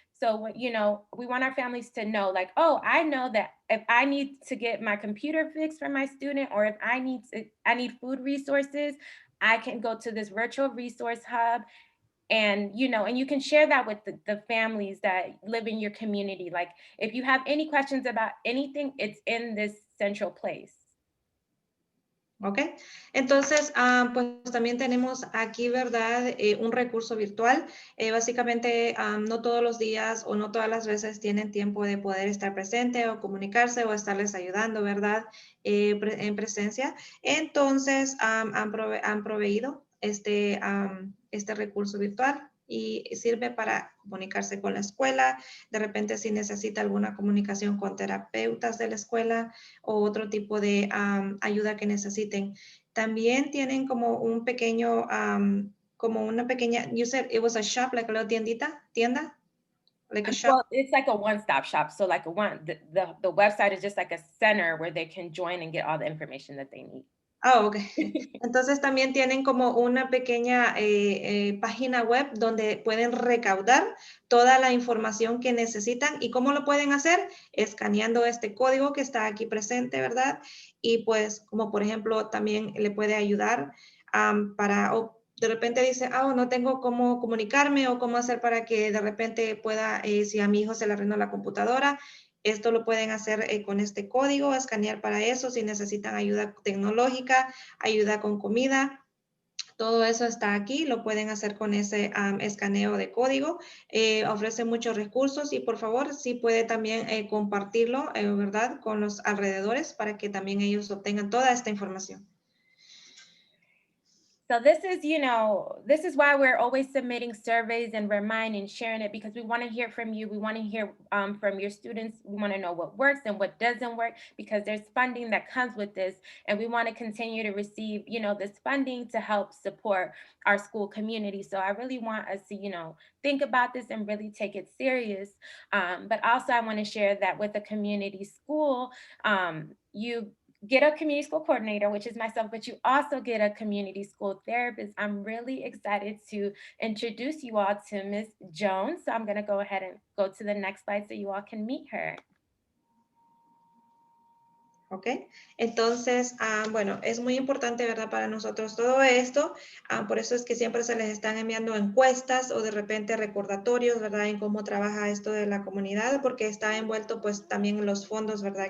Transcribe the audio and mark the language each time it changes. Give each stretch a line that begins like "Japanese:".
English: So, you know, we want our families to know, like, oh, I know that if I need to get my computer fixed for my student, or if I need food resources, I can go to this virtual resource hub. And, you know, and you can share that with the families that live in your community. Like, if you have any questions about anything, it's in this central place.
Spanish: ¿Ok? Entonces, pues también tenemos aquí, ¿verdad? Un recurso virtual. Básicamente, no todos los días o no todas las veces tienen tiempo de poder estar presente o comunicarse o estarles ayudando, ¿verdad? En presencia. Entonces, han proveído este recurso virtual y sirve para comunicarse con la escuela. De repente, si necesita alguna comunicación con terapeutas de la escuela o otro tipo de ayuda que necesiten. También tienen como un pequeño, como una pequeña,
English: you said it was a shop, like a little
Spanish: tienda?
English: Like a shop? Well, it's like a one-stop shop. So like the website is just like a center where they can join and get all the information that they need.
Spanish: Ok. Entonces también tienen como una pequeña página web donde pueden recaudar toda la información que necesitan. ¿Y cómo lo pueden hacer? Escaneando este código que está aquí presente, ¿verdad? Y pues como por ejemplo también le puede ayudar para, o de repente dice, no tengo cómo comunicarme o cómo hacer para que de repente pueda, si a mi hijo se le arruinó la computadora, esto lo pueden hacer con este código, escanear para eso, si necesitan ayuda tecnológica, ayuda con comida, todo eso está aquí, lo pueden hacer con ese escaneo de código. Ofrece muchos recursos y por favor, sí puede también compartirlo, ¿verdad? Con los alrededores para que también ellos obtengan toda esta información.
English: So this is, this is why we're always submitting surveys and reminding, sharing it, because we want to hear from you. We want to hear from your students. We want to know what works and what doesn't work, because there's funding that comes with this. And we want to continue to receive, this funding to help support our school community. So I really want us to, think about this and really take it serious. But also I want to share that with a community school, you get a community school coordinator, which is myself, but you also get a community school therapist. I'm really excited to introduce you all to Ms. Jones. So I'm going to go ahead and go to the next slide so you all can meet her.
Spanish: Ok, entonces, bueno, es muy importante, ¿verdad? Para nosotros todo esto, por eso es que siempre se les están enviando encuestas o de repente recordatorios, ¿verdad? En cómo trabaja esto de la comunidad, porque está envuelto pues también en los fondos, ¿verdad?